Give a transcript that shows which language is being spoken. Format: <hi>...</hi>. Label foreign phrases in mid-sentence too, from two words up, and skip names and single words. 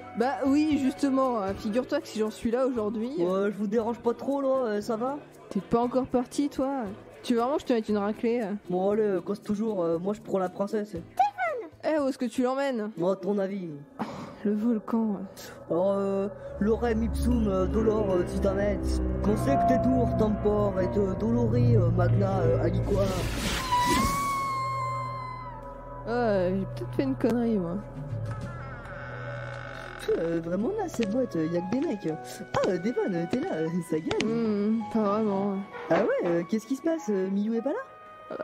<fr>Bah oui, justement, figure-toi que si j'en suis là aujourd'hui... Ouais, je vous dérange pas trop là, ça va? T'es pas encore parti, toi? Tu veux vraiment que je te mette une raclée? Bon allez, cause toujours, moi je prends la princesse. Eh, où est-ce que tu l'emmènes? Moi, ton avis? Le volcan. Alors,</fr> <la>Lorem ipsum dolor titanet, consecte dur tempor et dolori magna aliqua.</la> <fr>J'ai peut-être fait une connerie, moi. Vraiment là, cette boîte, y'a que des mecs. Ah, Devon, t'es là, ça gagne. Pas vraiment. Ah ouais, qu'est-ce qui se passe? Miyu est pas là?</fr>